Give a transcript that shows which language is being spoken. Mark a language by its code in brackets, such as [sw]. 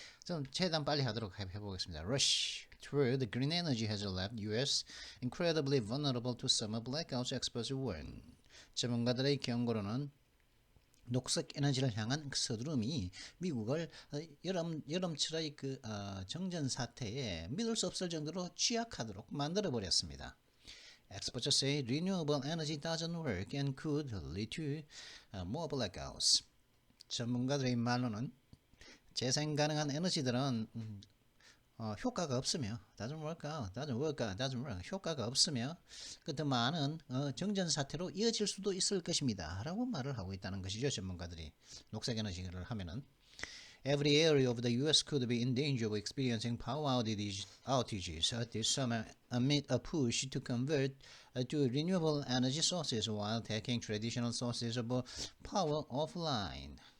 [ko] 좀 최대한 빨리 하도록 해보겠습니다. [en] Rush through the green energy has left U.S. incredibly vulnerable to summer blackouts, experts warn. [ko] 전문가들의 경고로는 녹색 에너지를 향한 서두름이 미국을 여름철의 정전 사태에 믿을 수 없을 정도로 취약하도록 만들어 버렸습니다. [en] Experts say renewable energy doesn't work and could lead to more blackouts. [ko] 전문가들의 말로는 재생 가능한 에너지들은 효과가 없으며 [en] doesn't work [ko] 효과가 없으며 더 많은 정전 사태로 이어질 수도 있을 것입니다. 라고 말을 하고 있다는 것이죠. 전문가들이 녹색 에너지를 하면은 [en] Every area of the U.S. could be in danger of experiencing power outages this summer amid a push to convert to renewable energy sources while taking traditional sources of power offline.